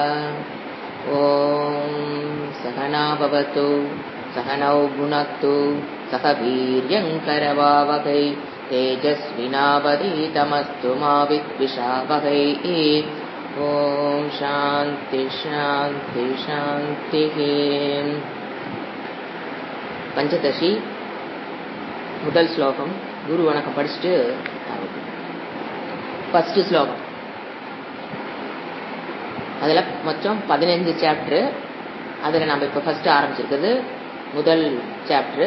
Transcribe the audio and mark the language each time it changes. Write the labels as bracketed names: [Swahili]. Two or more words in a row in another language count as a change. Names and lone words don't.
[Sanskrit] ॐ सहना भवतु सहनौ भुनक्तु सह वीर्यङ्करवावहै तेजस्विनावधीतमस्तु मा विद्विषावहै। ॐ शान्ति शान्ति शान्तिः। [Tamil] பஞ்சதசி முதல் ஸ்லோகம். குரு வணக்கம் படிச்சுட்டு ஃபர்ஸ்ட் ஸ்லோகம். அதில் மொத்தம் 15 சாப்டரு. அதில் நம்ம இப்போ ஃபர்ஸ்ட் ஆரம்பிச்சிருக்கிறது முதல் சாப்டரு.